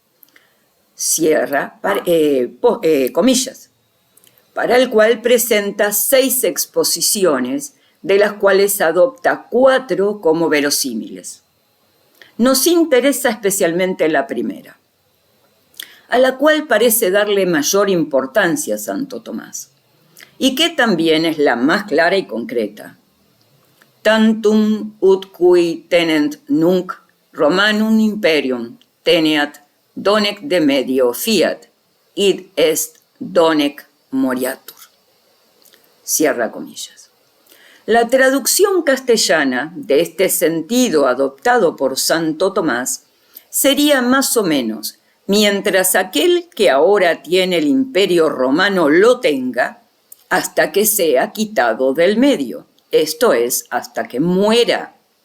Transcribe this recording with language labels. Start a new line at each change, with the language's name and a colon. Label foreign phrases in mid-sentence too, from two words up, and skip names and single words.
Spanish: Cierra comillas, para el cual presenta 6 exposiciones, de las cuales adopta 4 como verosímiles. Nos interesa especialmente la primera, a la cual parece darle mayor importancia a Santo Tomás, y que también es la más clara y concreta.
Latin: Tantum ut cui tenent nunc Romanum imperium teneat donec de medio fiat, id est donec moriatur.
Spanish: Cierra comillas. La traducción castellana de este sentido adoptado por Santo Tomás sería más o menos: mientras aquel que ahora tiene el imperio romano lo tenga, hasta que sea quitado del medio, esto es, hasta que muera.